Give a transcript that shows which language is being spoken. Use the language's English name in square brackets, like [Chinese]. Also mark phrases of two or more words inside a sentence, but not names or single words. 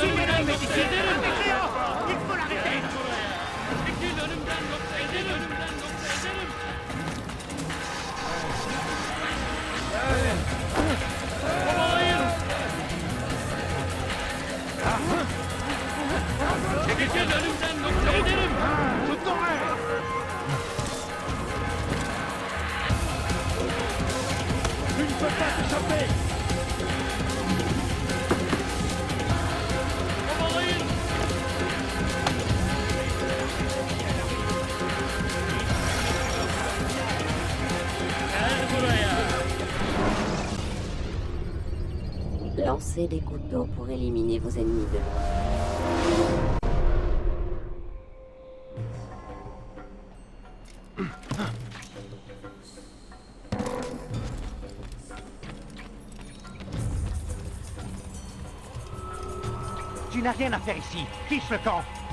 [Turkish] Çekil önümden yoksa ederim. Çekil önümden yoksa ederim. Kovalayın. Çekil önümden yoksa ederim. [French] Tu ne peux pas t'échapper. [Turkish] Kovalayın. Gel buraya. [French] Lancez des couteaux pour éliminer vos ennemis de loin. Tu n'as rien à faire ici. Fiche le camp.